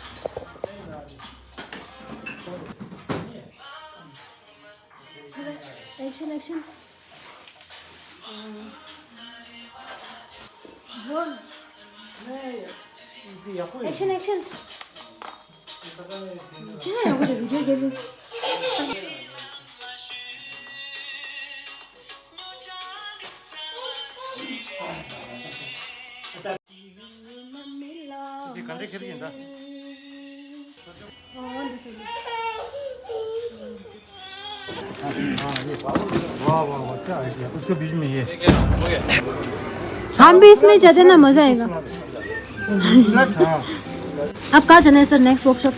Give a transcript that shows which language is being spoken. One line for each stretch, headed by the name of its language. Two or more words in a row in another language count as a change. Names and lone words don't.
English: Action. Action. Yeah, what a video game. 간대 캐리인다.
Hindi: वाह क्या आइडिया उसको बीच में ये हम भी इसमें जाते ना मजा आएगा अब कहाँ जाना है सर
English: next workshop